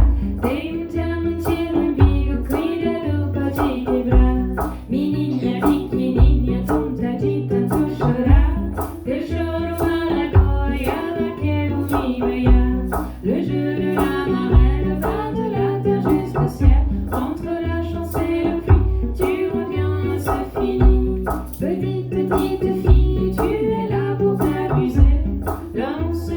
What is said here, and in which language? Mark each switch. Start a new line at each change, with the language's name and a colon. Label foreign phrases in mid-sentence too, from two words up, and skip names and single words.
Portuguese: Tem muita mentira no umbigo, cuidado, pode quebrar. Menina pequenininha, tonta de tanto chorar. Teu choro agora ela quer me banhar.
French: Le jeu de la marelle va de la terre jusqu'au ciel. Entre la chance et le pluie, tu reviens, c'est fini. Petite fille, tu es là pour t'amuser. Là